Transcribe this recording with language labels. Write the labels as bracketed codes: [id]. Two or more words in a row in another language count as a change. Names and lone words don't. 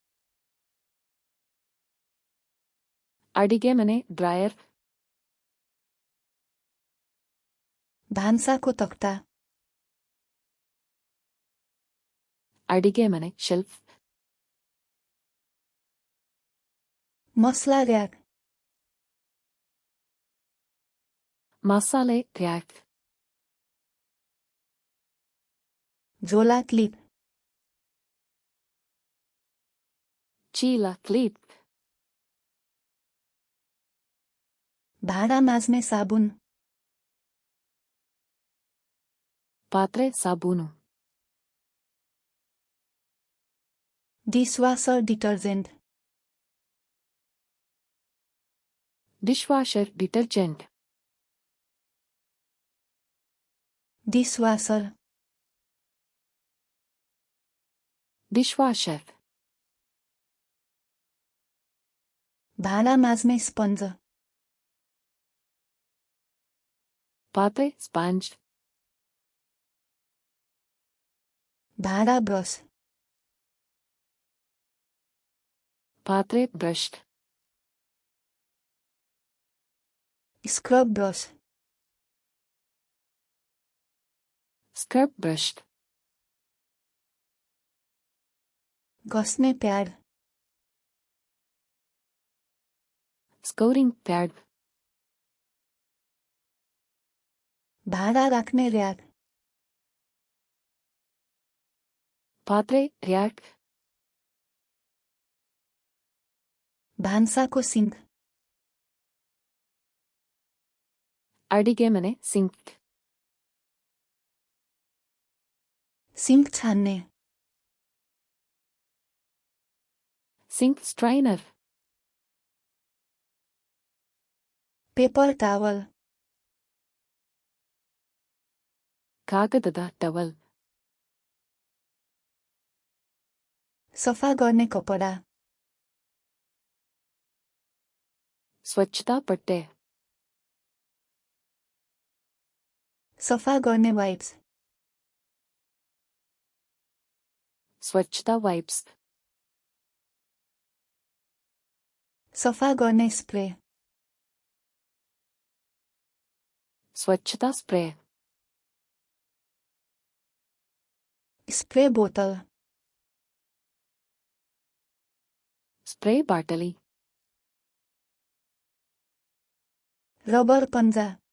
[kn] ಅಡಿಗೆಮನೆ ಡ್ರಾಯರ್. [ne] भान्साको तख्ता. [kn] ಅಡಿಗೆಮನೆ ಶೆಲ್ಫ್. [ne] मसला र्याक. [kn] ಮಸಾಲೆ ರ್ಯಾಕ್. [ne] झोला क्लिप. [kn] ಚೀಲ ಕ್ಲಿಪ್. [ne] भाँडा माझ्ने साबुन. [kn] ಪಾತ್ರೆ ಸಾಬೂನು. [ne] डिशवाशर डिटर्जेंट. [kn] ಡಿಶ್ವಾಷರ್ ಡಿಟರ್ಜೆಂಟ್. [ne] डिशवाशर. [kn] ಡಿಶ್ವಾಷರ್. [ne] भाँडा माझ्ने स्पन्ज. [kn] ಪಾತ್ರೆ ಸ್ಪಾಂಜ್. [ne] भाँडा ब्रश. [kn] ಪಾತ್ರೆ ಬ್ರಷ್. [ne] स्क्रब ब्रश. [kn] ಸ್ಕ್ರಬ್ ಬ್ರಷ್. [ne] घस्ने प्याड. [kn] ಸ್ಕೌರಿಂಗ್ ಪ್ಯಾಡ್. [ne] भाँडा राख्ने र्याक. [kn] ಪಾತ್ರೆ ರ್ಯಾಕ್. [ne] भान्साको सिङ्क. [kn] ಅಡಿಗೆಮನೆ ಸಿಂಕ್. [ne] सिङ्क छान्ने. [kn] ಸಿಂಕ್ ಸ್ಟ್ರೈನರ್. [ne] पेपर टावल. [kn] ಕಾಗದದ ಟವಲ್. [ne] सफा गर्ने कपडा. [kn] ಸ್ವಚ್ಛತಾ ಪಟ್ಟೆ. [ne] सफा गर्ने वाइप्स. [kn] ಸ್ವಚ್ಛತಾ ವೈಪ್ಸ್. [ne] सफा गर्ने स्प्रे. [kn] ಸ್ವಚ್ಛತಾ ಸ್ಪ್ರೇ. [ne] स्प्रे बोतल. [kn] ಸ್ಪ್ರೇ ಬಾಟಲಿ. [ne] रबर पन्जा.